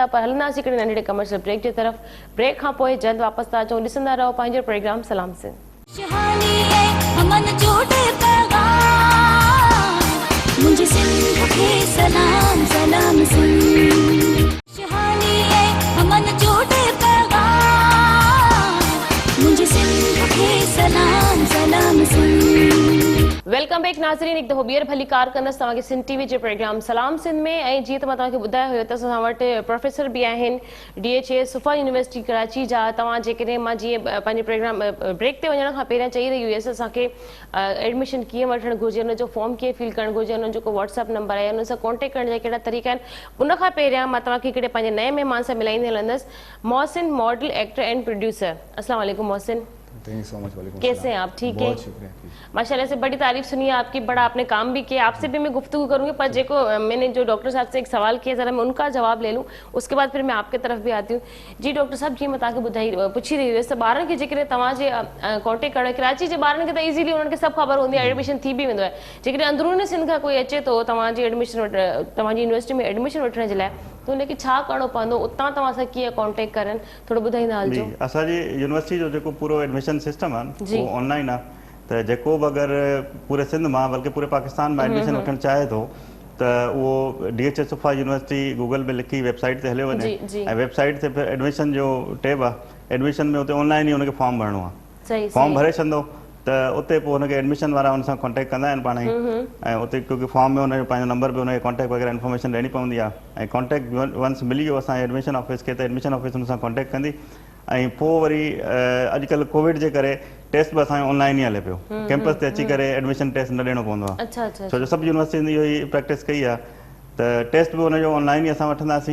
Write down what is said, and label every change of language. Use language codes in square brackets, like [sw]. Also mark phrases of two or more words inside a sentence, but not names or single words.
[sd] पर हलंदासीं हिकिड़े नंढड़े कमर्शियल ब्रेक जे तरफ़. ब्रेक खां पोइ जल्द वापसि था अचूं. ॾिसंदा रहो पंहिंजो प्रोग्राम सलाम सिंध. मुझे सिंध के सलाम सलाम सिंध शहानी है अमन जोड़े पैगाम मुझे सिंध के सलाम सलाम सिंध. वेलकम बैक नाज़रीन, हिकु दफ़ो ॿीहर भली कार कंदसि तव्हांखे सिंध टीवी जे प्रोग्राम सलाम सिंध में। ऐं जीअं त मां तव्हांखे ॿुधायो हुयो त असां वटि प्रोफेसर बि आहिनि DHA सुफ़ा यूनिवर्सिटी कराची जा। तव्हां जेकॾहिं मां जीअं पंहिंजे प्रोग्राम ब्रेक ते वञण खां पहिरियां चई रही हुयसि असांखे एडमिशन कीअं वठणु घुरिजे, हुनजो फॉर्म कीअं फिल करणु घुरिजे, हुनजो जेको व्हाट्सअप नंबर आहे हुन सां कॉन्टेक्ट करण जा कहिड़ा तरीक़ा आहिनि। उन खां पहिरियां मां तव्हांखे हिकिड़े पंहिंजे नए महिमान सां मिलाईंदे हलंदसि। मोहसिन, [en] model, actor and producer. [ar] السلام علیکم [ur] मोहसिन, کیسے ہیں آپ? ٹھیک ہے، ماشاءاللہ سے بڑی تعریف سنی ہے آپ کی، بڑا آپ نے کام بھی کیا. آپ سے بھی میں گفتگو کروں گی, [sd] पर जेको [ur] میں نے جو ڈاکٹر صاحب سے ایک سوال کیا ذرا میں ان کا جواب لے لوں، اس کے بعد پھر میں آپ کے طرف بھی آتی ہوں. [sd] जी डॉक्टर साहब, जी मैं तव्हांखे ॿुधाई पुछी रही हुयसि त ॿारनि खे जेकॾहिं तव्हांजे कॉन्टेक्ट करणु, कराची जे ॿारनि खे त ईज़ीली उन्हनि खे सभु ख़बर हूंदी आहे, एडमिशन थी बि वेंदो आहे। जेकॾहिं अंदरूनी सिंध खां कोई अचे थो तव्हांजी तव्हांजी यूनिवर्सिटी में एडमिशन वठण जे लाइ, त हुनखे छा करिणो पवंदो, उतां तव्हां सां कीअं कॉन्टेक्ट करनि, थोरो ॿुधाईंदा हलिजो। असांजी यूनिवर्सिटी जो जेको पूरो [en] admission system [sd] आहे उहो ऑनलाइन आहे, त जेको बि अगरि पूरे सिंध मां बल्कि पूरे पाकिस्तान में एडमिशन वठणु चाहे थो त उहो DHA सुफ़ा यूनिवर्सिटी गूगल में लिखी वेबसाइट ते हलियो वञे, ऐं वेबसाइट ते फिर एडमिशन जो टैब आहे, एडमिशन में उते ऑनलाइन ई हुनखे फॉर्म भरिणो आहे। फॉर्म भरे छॾंदो त उते पोइ हुनखे एडमिशन वारा हुन सां कॉन्टेक्ट कंदा आहिनि पाण ई, ऐं उते क्योंकि फॉर्म में हुनजो पंहिंजो नंबर बि हुनखे कॉन्टेक्ट वग़ैरह इन्फॉर्मेशन ॾियणी पवंदी आहे, ऐं कॉन्टेक्ट वंस मिली वियो असांजे [en] admission office [sd] खे त [en] admission office [sd] हुन सां कॉन्टेक्ट कंदी। ऐं पोइ वरी अॼुकल्ह कोविड जे करे टेस्ट बि असांजो ऑनलाइन ई हले पियो, कैंपस ते अची करे [en] admission test [sd] न ॾियणो पवंदो आहे, छो जो सभु यूनिवर्सिटी इहो ई प्रैक्टिस कई आहे, त टेस्ट बि हुनजो ऑनलाइन ई असां वठंदासीं।